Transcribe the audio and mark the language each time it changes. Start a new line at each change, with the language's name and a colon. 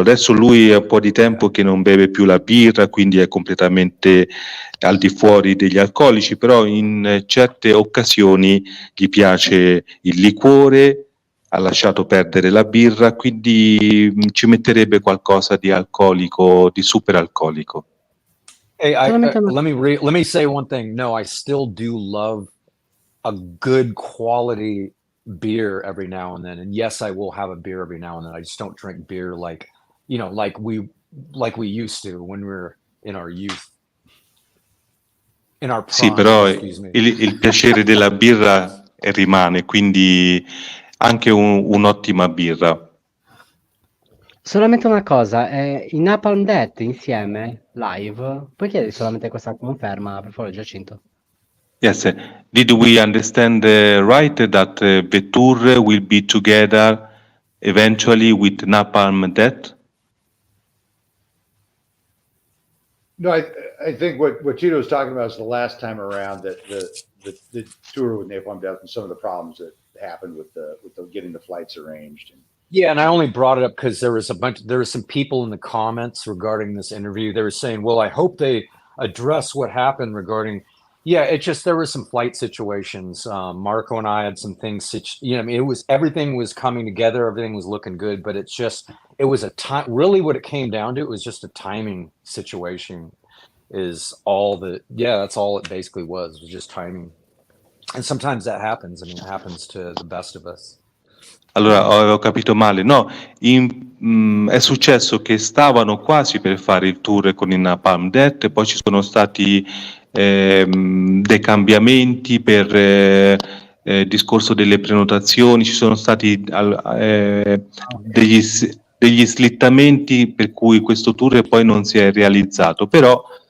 Italian: Adesso lui è un po' di tempo che non beve più la birra, quindi è completamente al di fuori degli alcolici, però in certe occasioni gli piace il liquore, ha lasciato perdere la birra, quindi ci metterebbe qualcosa di alcolico, di super alcolico.
English: Hey, let me say one thing. No, I still do love a good quality beer every now and then. And yes, I will have a beer every now and then. I just don't drink beer like we used to when we were in our youth. In our prime,
Italian: sì, però
English: excuse me.
Italian: il piacere della birra rimane, quindi anche un'ottima birra. Solamente una cosa, in Napalm Death insieme, live, puoi chiedere solamente questa conferma, per favore, Giacinto?
English: Yes, did we understand right that the tour will be together eventually with Napalm Death? No, I think what Tito was talking about is the last time around that the tour with Napalm Death and some of the problems that happened with the getting the flights arranged. Yeah, and I only brought it up because there was some people in the comments regarding this interview. They were saying, well, I hope they address what happened regarding. Yeah, it just, there were some flight situations. Marco and I had some things, I mean, everything was coming together. Everything was looking good, but it was a time, really what it came down to, it was just a timing situation that's all it basically was just timing. And sometimes that happens. I mean, it happens to the best of us.
Italian: Allora, avevo capito male. No, è successo che stavano quasi per fare il tour con i Napalm Death, e poi ci sono stati dei cambiamenti per discorso delle prenotazioni, ci sono stati degli slittamenti per cui questo tour poi non si è realizzato, però